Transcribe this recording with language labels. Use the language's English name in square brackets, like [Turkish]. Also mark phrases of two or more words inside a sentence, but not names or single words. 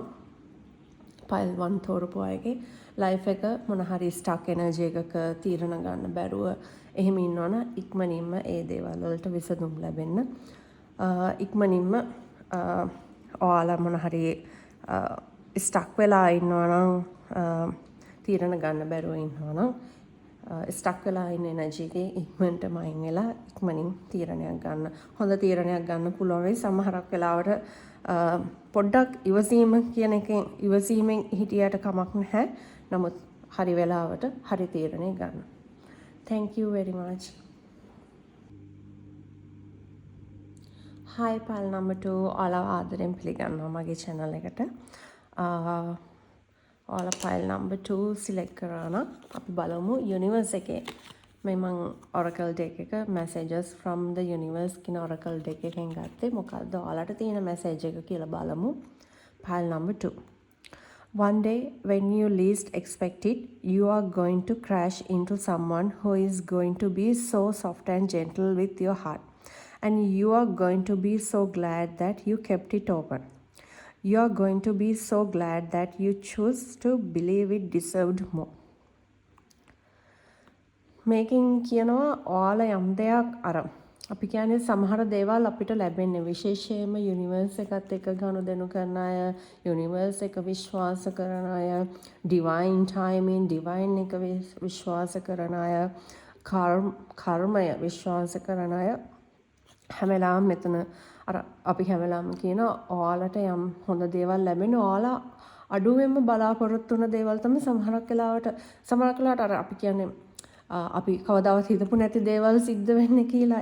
[Sinhala] පයිල් 1 තෝරපු අයගේ ලයිෆ් එක මොන හරි [English] stuck energy [Sinhala] එකක තීරණ ගන්න බැරුව එහෙම ඉන්නවනම් ඉක්මනින්ම ඒ දේවල් වලට විසඳුම් ලැබෙන්න ඉක්මනින්ම ඔයාලා මොන හරි ස්ටක් වෙලා ඉන්නවනම් තීරණ ගන්න බැරුව ඉන්නවනම් ස්ටක් වෙලා ඉන්න එනර්ජි එකේ ඉක්මනටම අයින් වෙලා ඉක්මනින් තීරණයක් ගන්න. හොඳ තීරණයක් ගන්න පුළුවන් වෙයි. සමහරක් වෙලාවට පොඩ්ඩක් ඉවසීම කියන එකෙන් ඉවසීමෙන් හිටියට කමක් නැහැ. නමුත් හරි වෙලාවට හරි තීරණය ගන්න. [English] Thank you very much. Hi pile number 2 [Sinhala] ඔයාලව ආදරෙන් පිළිගන්නවා මගේ channel එකට. ඔයාලා [English] file number 2 select [Sinhala] කරා නම් අපි බලමු යුනිවර්ස් එකේ මේ මම [English] oracle deck [Sinhala] එක [English] messages from the universe [Sinhala] කියන [English] oracle deck [Sinhala] එකෙන් ගත්තේ මොකද්ද ඔයාලට තියෙන මැසේජ් එක කියලා බලමු. [English] file number 2. One day when you least expect it, you are going to crash into someone who is going to be so soft and gentle with your heart, and you are going to be so glad that you kept it open. You are going to be so glad that you choose to believe it deserved more. [Sinhala] මේකෙන් කියනවා ඔයාලා යම් දෙයක් අර අපි කියන්නේ සමහර දේවල් අපිට ලැබෙන්නේ විශේෂයෙන්ම යුනිවර්ස් එකත් එක්ක ගනුදෙනු කරන අය, යුනිවර්ස් එක විශ්වාස කරන අය, [English] divine timing [Sinhala] ඩිවයින් එක විශ්වාස කරන අය, කර්මය විශ්වාස කරන අය හැම වෙලාවෙම මෙතන අර අපි හැම වෙලාවෙම කියන ඔයාලට යම් හොඳ දේවල් ලැබෙන ඔයාලා අඩුවෙන්ම බලාපොරොත්තු වෙන දේවල් තමයි සමහරක් වෙලාවට අර අපි කියන්නේ අපි කවදාවත් හිතපු නැති දේවල් සිද්ධ වෙන්නේ කියලා.